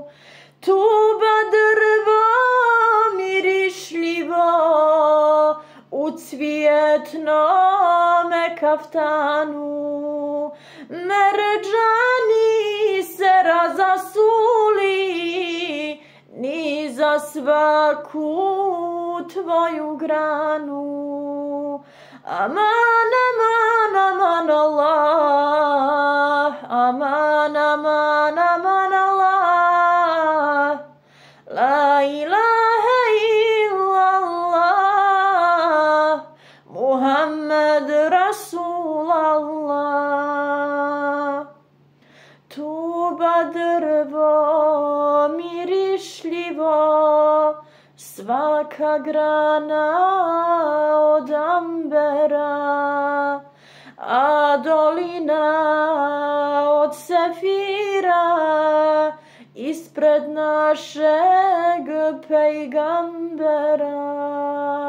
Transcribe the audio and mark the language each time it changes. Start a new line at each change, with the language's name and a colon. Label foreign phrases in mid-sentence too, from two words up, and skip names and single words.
Bosnian: Tuba drvo mirišljivo u cvjetnome kaftanu, merđani se razasuli ni za svaku tvoju granu. Aman, aman, aman, Allah. Aman, aman, aman, Allah.
Arabic: لا إله إلا الله محمد رسول الله.
Bosnian: Tuba drvo mirišljivo, svaka grana od ambera, a dolina od sefira ispred našeg pejgambera.